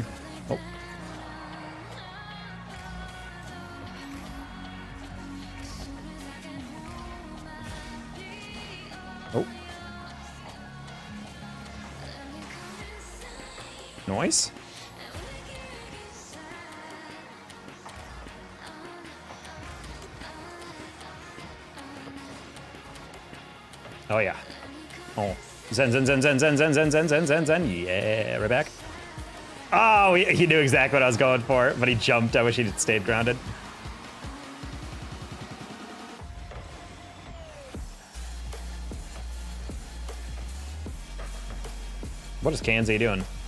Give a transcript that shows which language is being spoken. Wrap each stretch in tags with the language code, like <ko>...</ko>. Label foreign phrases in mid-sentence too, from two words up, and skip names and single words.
<en>Oh. Oh. Noise? Oh yeah. Oh. Zen, zen, zen, zen, zen, zen, zen, zen, zen, zen, zen. Yeah, right back. Oh, he knew exactly what I was going for, but he jumped. I wish he'd stayed grounded. What is Kanzi doing?</en>